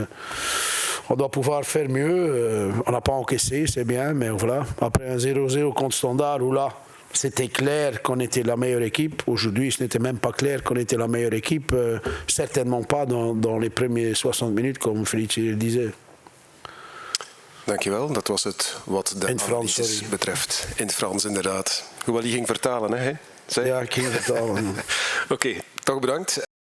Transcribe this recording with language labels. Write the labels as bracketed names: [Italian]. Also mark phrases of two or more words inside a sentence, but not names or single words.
[French] On doit pouvoir faire mieux. On n'a pas encaissé, c'est bien, mais voilà. Après un 0-0 contre Standard, où là, c'était clair qu'on était la meilleure équipe. Aujourd'hui, ce n'était même pas clair qu'on était la meilleure équipe. Certainement pas dans les premières 60 minutes, comme Felice le disait. [Dutch] Dankjewel, dat was het wat de analyses betreft. In het Frans, inderdaad. Hoewel je ging vertalen, hè? Ja, ik ging vertalen. Oké, toch bedankt.